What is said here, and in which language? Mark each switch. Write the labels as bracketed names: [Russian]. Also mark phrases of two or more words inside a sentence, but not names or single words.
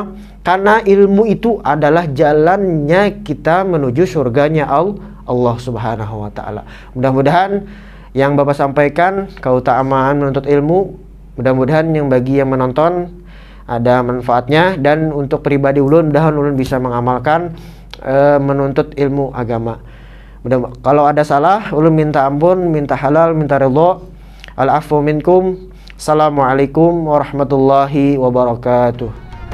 [Banjar] Karena ilmu itu adalah jalannya kita menuju surganya Allah [Arabic] سبحانه وتعالى. [Banjar] Mudah-mudahan yang Bapak sampaikan keutamaan menuntut ilmu, mudah-mudahan yang bagi yang menonton ada manfaatnya, dan untuk pribadi ulun mudah-mudahan ulun bisa mengamalkan menuntut ilmu agama. Kalau ada salah, ulun minta ampun, minta halal, minta ridho. [Arabic] العفو منكم. السلام عليكم ورحمة الله وبركاته.